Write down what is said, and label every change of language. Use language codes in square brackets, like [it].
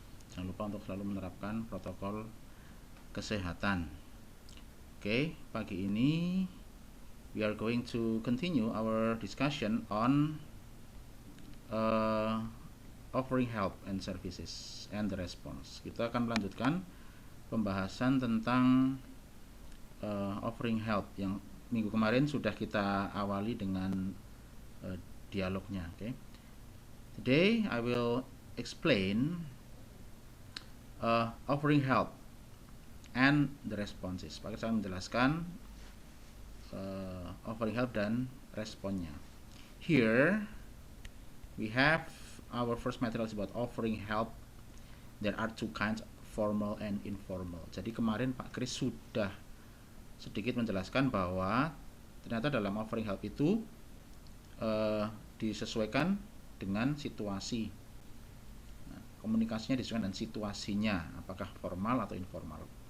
[id] Jangan lupa untuk selalu menerapkan protokol kesehatan. Oke, pagi ini [en] we are going to continue our discussion on offering help and services and the response. [id] Kita akan melanjutkan pembahasan tentang offering help yang minggu kemarin sudah kita awali dengan dialognya. [en] Okay. Today I will explain offering help and the responses. [id] Pakai saya menjelaskan offering help dan responnya. [en] Here we have our first materials about offering help. There are two kinds, formal and informal. [id] Jadi kemarin Pak Kris sudah sedikit menjelaskan bahwa ternyata dalam offering help itu disesuaikan dengan situasi. Nah, komunikasinya disesuaikan dengan situasinya, apakah formal atau informal.